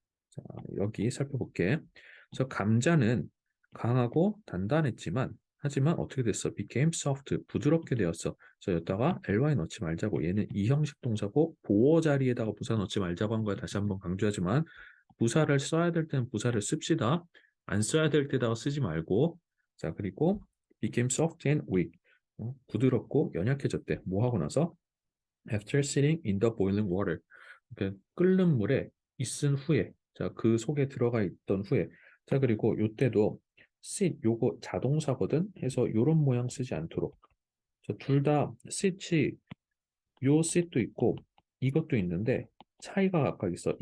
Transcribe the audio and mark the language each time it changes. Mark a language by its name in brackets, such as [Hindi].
[Korean] 자, 여기 살펴볼게. 그래서 감자는 강하고 단단했지만 하지만 어떻게 됐어? [English] became soft, [Korean] 부드럽게 되었어. 그래서 여기다가 ly 넣지 말자고. 얘는 이형식 동사고 보어 자리에다가 부사 넣지 말자고 한 거야. 다시 한번 강조하지만 부사를 써야 될 때는 부사를 씁시다. 안 써야 될 때다가 쓰지 말고. 자, 그리고 [English] became soft and weak. [Korean] 부드럽고 연약해졌대. 뭐 하고 나서? [English] After sitting in the boiling water. [Korean] 그러니까 끓는 물에 있은 후에 자, 그 속에 들어가 있던 후에 자, 그리고 요때도 sit 요거 자동사거든 해서 요런 모양 쓰지 않도록 둘 다 sit이 요 sit도 있고 이것도 있는데 차이가 각각 있어.